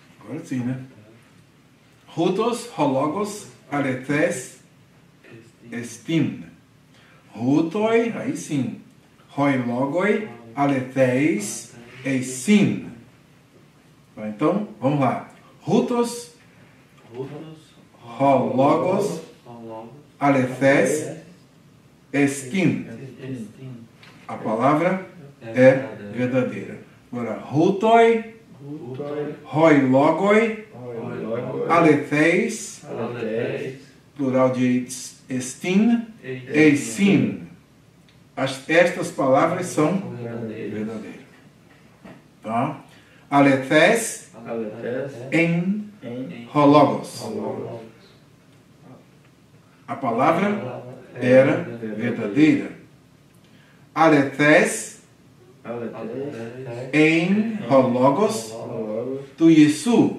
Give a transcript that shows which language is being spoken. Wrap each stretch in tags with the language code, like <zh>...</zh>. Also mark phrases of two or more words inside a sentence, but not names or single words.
<pt>Agora sim, né?</pt> <el>Οὗτος, ὁ λόγος, ἀληθής, ἐστιν. Hutoi,</el> <pt>aí sim.</pt> <el>Οἱ λόγοι, ἀληθεῖς, εἰσιν.</el> <pt>Então, vamos lá.</pt> <el>Οὗτος, ὁ λόγος, ἀληθής, ἐστιν.</el> <pt>A palavra é verdadeira. Agora,</pt> <el>οὗτοι, οἱ λόγοι, ἀληθεῖς,</el> <pt>plural de</pt> <el>ἐστιν, εἰσιν.</el> <pt>Estas palavras são verdadeiras.</pt> <el>Tá? Ἀληθεῖς ἐν ὁ λόγος.</el> <pt>A palavra era verdadeira.</pt> <el>Ἀληθεῖς ἐν ὁ λόγος τοῦ Ἰησοῦ.</el>